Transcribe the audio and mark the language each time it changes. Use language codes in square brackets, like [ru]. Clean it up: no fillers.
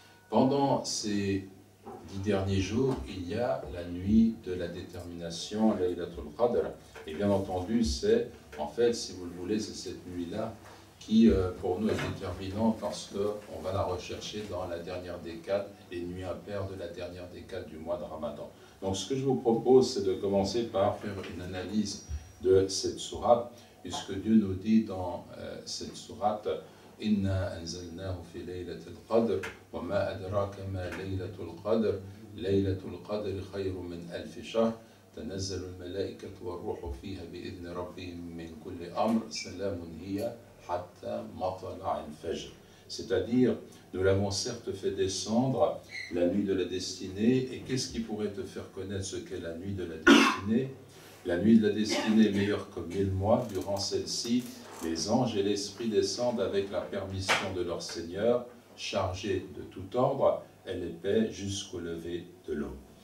[fr] Pendant ces 10 derniers jours, il y a la nuit de la détermination, Laylatul Qadr. Et bien entendu, c'est, en fait, si vous le voulez, c'est cette nuit-là qui, pour nous, est déterminante parce qu'on va la rechercher dans la dernière décade, les nuits impaires de la dernière décade du mois de Ramadan. Donc, ce que je vous propose, c'est de commencer par faire une analyse de cette sourate, puisque Dieu nous dit dans cette sourate [ar] إنا أنزلناه في ليلة القدر وما أدراك ما ليلة القدر ليلة القدر خير من 1000 شهر تنزل الملائكة والروح فيها بإذن ربهم من كل أمر سلام هي حتى مطلع الفجر. [fr] C'est-à-dire, nous l'avons certes fait descendre la nuit de la destinée, et qu'est-ce qui pourrait te faire connaître ce qu'est la nuit de la destinée? La nuit de la destinée est meilleure que 1000 mois, durant celle-ci, les anges et l'esprit descendent avec la permission de leur Seigneur, chargés de tout ordre, et les paix jusqu'au lever de l'aube.